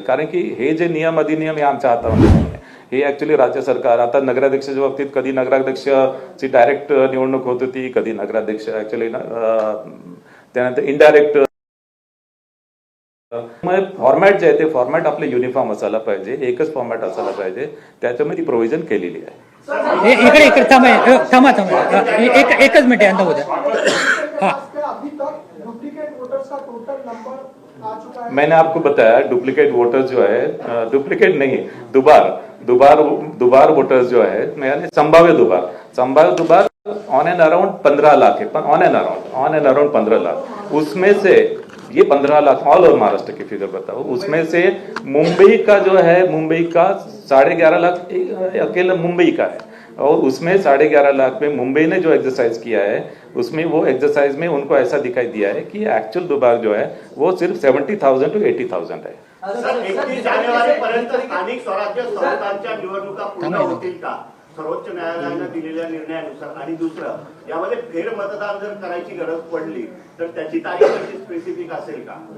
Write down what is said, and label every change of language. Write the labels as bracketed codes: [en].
[mr] कारण की हे जे नियम अधिनियम हे आमच्या हातामध्ये नाही आहे. हे ऍक्च्युली राज्य सरकार, आता नगराध्यक्षाच्या बाबतीत कधी नगराध्यक्षाची डायरेक्ट निवडणूक होत होती, कधी नगराध्यक्ष ऍक्च्युली त्यानंतर इनडायरेक्ट फॉर्मॅट जे आहे ते फॉर्मॅट आपले युनिफॉर्म असायला पाहिजे, एकच फॉर्मॅट असायला पाहिजे, त्याच्यामध्ये ती प्रोव्हिजन केलेली आहे. इकडे थांबा एकच मिनिट अंत होता. [hi] अभी तक डुप्लीकेट वोटर्स का टोटल नंबर आ चुका है। मैंने आपको बताया डुप्लीकेट वोटर्स जो है, डुप्लीकेट नहीं, दुबार वोटर्स जो है, यानी संभाव्य दुबार ऑन एंड अराउंड 15 लाख है, ऑन एंड अराउंड 15 लाख। उसमें से ये 15 लाख ऑल ओवर महाराष्ट्र की फिगर बताओ, उसमें से मुंबई का जो है, मुंबई का 11.5 लाख अकेला मुंबई का है, और उसमें 11.5 लाख में मुंबई ने जो एक्सरसाइज किया है, उसमें वो एक्सरसाइज में उनको ऐसा दिखाई दिया है कि एक्चुअल दुबार जो है वो सिर्फ 70,000 to 80,000 है. [mr] सर 31 जानेवारीपर्यंत स्थानिक स्वराज्य संस्थांच्या निवडणुका पूर्ण होतील का सर्वोच्च न्यायालयाने दिलेल्या निर्णयानुसार? आणि दुसरं, यामध्ये फेरमतदान जर करायची गरज पडली तर त्याची तारीख कशी स्पेसिफिक असेल का?